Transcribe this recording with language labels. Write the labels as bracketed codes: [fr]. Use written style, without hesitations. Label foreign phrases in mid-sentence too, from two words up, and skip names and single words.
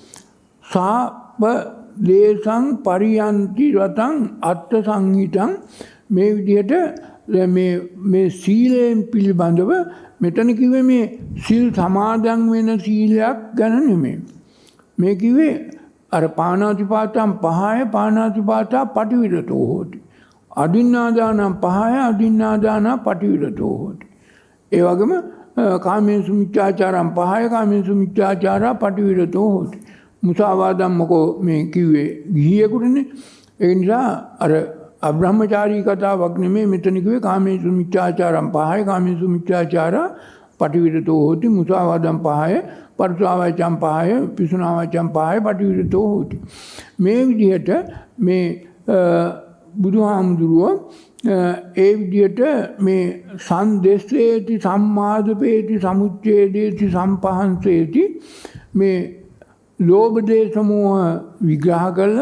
[pi] සාප දේශං පරියන්ති රතං අත්ථ සංහිතං [si] මේ විදිහට මේ සීලයෙන් පිළිබඳව මෙතන කිව්වේ මේ සිල් සමාදන් වෙන සීලයක් ගැන නෙමෙයි. මේ කිව්වේ අර [pi] පාණාතිපාතම් පහය පාණාතිපාතා පටිවිරතෝ හෝති. අදින්නාදානම් පහය අදින්නාදානා පටිවිරතෝ හෝති. [si] ඒ වගේම [pi] කාමේසු මිච්ඡාචාරම් පහය කාමේසු මිච්ඡාචාරා පටිවිරතෝ හෝති. [si] මුසාවාදම් මොකෝ මේ කිව්වේ ගිහියෙකුටනේ. ඒ නිසා අර අබ්‍රහ්මචාරී කතාවක් නෙමෙයි මෙතන කිව්වේ [pi] කාමේසු මිච්ඡාචාරම් පහය කාමේසු මිච්ඡාචාරා පටිවිරතෝ හෝති. මුසාවාදම් පහය පරුසා වාචම් පහය පිසුනා වාචම් පහය පටිවිරතෝ හෝති. [si] මේ විදිහට මේ බුදුහාමුදුරුවෝ ඒ විදිහට මේ [pi] සංදෙස්සේති සම්මාදපේති සමුච්ඡේදේති සම්පහන්සේති [si] මේ ලෝභ දේශ මෝහ විග්‍රහ කළා.